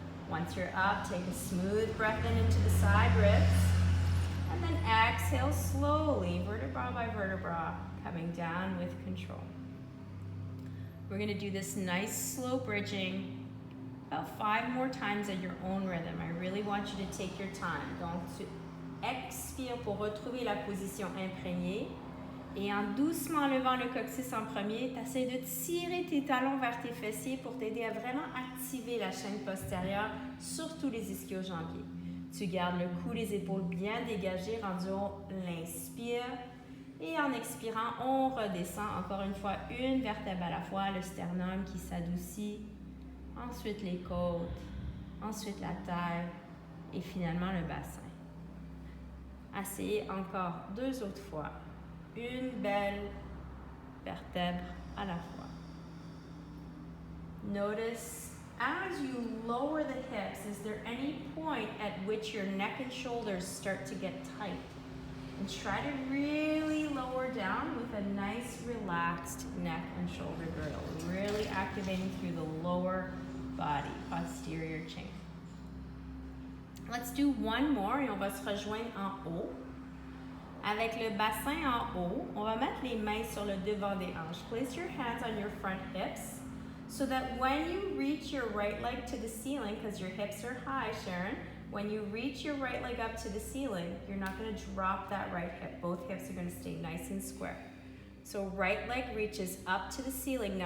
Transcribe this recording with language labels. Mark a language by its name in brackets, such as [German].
[English] Once you're up, take a smooth breath in into the side ribs. And then exhale slowly, vertebra by vertebra, coming down with control. We're gonna do this nice slow bridging about 5 more times at your own rhythm. I really want you to take your time. [French] Donc, tu expires pour retrouver la position imprégnée. Et en doucement levant le coccyx en premier, tu essaies de tirer tes talons vers tes fessiers pour t'aider à vraiment activer la chaîne postérieure, surtout les ischio-jambiers. Tu gardes le cou, les épaules bien dégagées, rendu haut, l'inspire. Et en expirant, on redescend encore une fois une vertèbre à la fois, le sternum qui s'adoucit. Ensuite les côtes, ensuite la taille et finalement le bassin. Essayez encore 2 autres fois. Une belle vertèbre à la fois. [English] Notice as you lower the hips, is there any point at which your neck and shoulders start to get tight? And try to really lower down with a nice relaxed neck and shoulder girdle, really activating through the lower body, posterior chain. Let's do one more [French] et on va se rejoindre en haut. Avec le bassin en haut, on va mettre les mains sur le devant des hanches. [English] Place your hands on your front hips so that when you reach your right leg to the ceiling, because your hips are high, Sharon, when you reach your right leg up to the ceiling, you're not going to drop that right hip. Both hips are going to stay nice and square. So right leg reaches up to the ceiling.